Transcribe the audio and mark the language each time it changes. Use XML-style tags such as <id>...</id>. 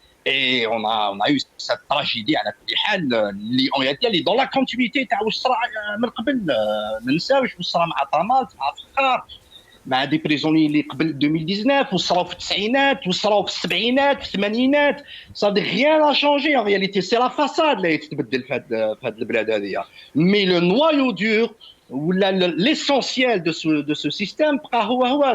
<fr>Et on a eu cette tragédie</fr> <ar>على كل حال اللي</ar> <fr>dans la continuité</fr> <ar>تاع واش صرا من قبل. ما نساوش واش صرا مع طامات مع فخار مع</ar> <fr>دي بريزوني</fr> <ar>اللي قبل 2019 وصراو في التسعينات وصراو في السبعينات في الثمانينات.</ar> <fr>Ça n'a rien à changer en réalité, c'est la façade</fr> <ar>اللي تتبدل في هاد البلاد هذه.</ar> <fr>Mais le noyau dur ou l'essentiel de ce système</fr> <ar>بقى هو.</ar>